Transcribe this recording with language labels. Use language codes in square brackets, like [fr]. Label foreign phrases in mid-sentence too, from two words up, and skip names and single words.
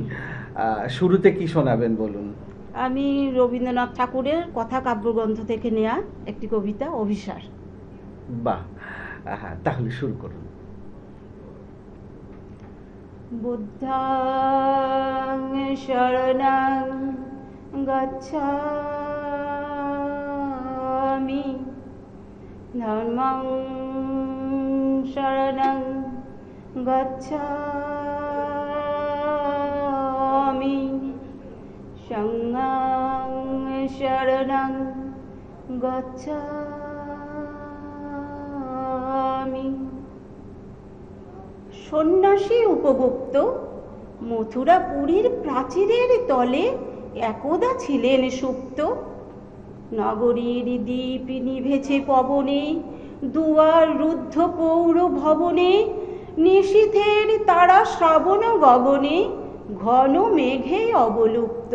[bn] শুরুতে কি শোনাবেন বলুন। আমি রবীন্দ্রনাথ ঠাকুরের কথা কাব্যগ্রন্থ থেকে নেয়া একটি কবিতা, অভিসার। বাহ, তাহলে শুরু করুন। [pi] বুদ্ধাং শরণং গচ্ছামি, ধর্মং শরণং গচ্ছামি, সংঘং শরণং গচ্ছামি। [bn] সন্ন্যাসী উপগুপ্ত মথুরাপুরীর প্রাচীরের তলে একদা ছিলেন সুপ্ত। নগরীর দ্বীপ নিভেছে পবনে, দুয়ার রুদ্ধ পৌর ভবনে, নিশীথের তারা শ্রাবণ গগনে, ঘন মেঘে অবলুপ্ত।